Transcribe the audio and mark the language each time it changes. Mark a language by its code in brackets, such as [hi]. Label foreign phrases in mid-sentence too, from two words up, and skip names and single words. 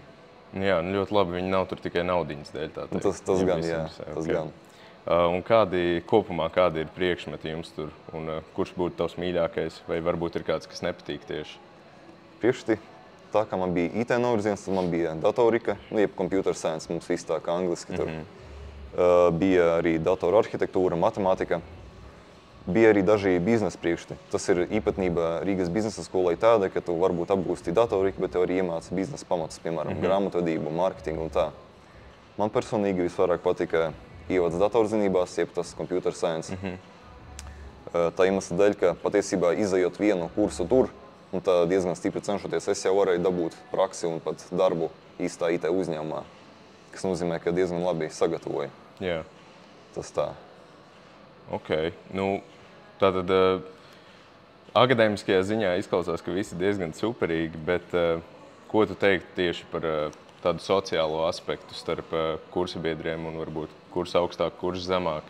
[lv] Jā, ļoti labi, viņi nav tur tikai naudiņas dēļ, tā teikt. Tas gan, jā, tas gan. Un kopumā kādi ir priekšmeti jums tur, un kurš būtu tavs mīļākais, vai varbūt ir kāds, kas nepatīk tieši? Priekšmeti, tā kā man bija IT novirziens, tad man bija datorika, jeb [en] computer science, [lv] mums viss tā kā angliski tur. Bija arī datoru arhitektūra, matemātika. Bija arī daži biznesa priekšmeti. Tas ir īpatnība Rīgas biznesa skolai tāda, ka tu varbūt apgūsti datoriku, bet tev arī iemāca biznesa pamatus, piemēram, grāmatvedību, mārketingu un tā. Man personīgi visvairāk patika ievads datorzinībās, jeb tas [en] computer science. [lv] Tā iemesla dēļ, ka patiesībā izejot vienu kursu tur, un tā diezgan stipri cenšoties, es jau varēju dabūt praksi un pat darbu īstā IT uzņēmumā, kas nozīmē, ka diezgan labi sagatavoju. Jā. Tas tā. Ok. Nu, tātad akadēmiskajā ziņā izklausās, ka visi diezgan superīgi, bet ko tu teiktu tieši par tādu sociālo aspektu starp kursa biedriem un varbūt kursa augstāk, kursa zemāk?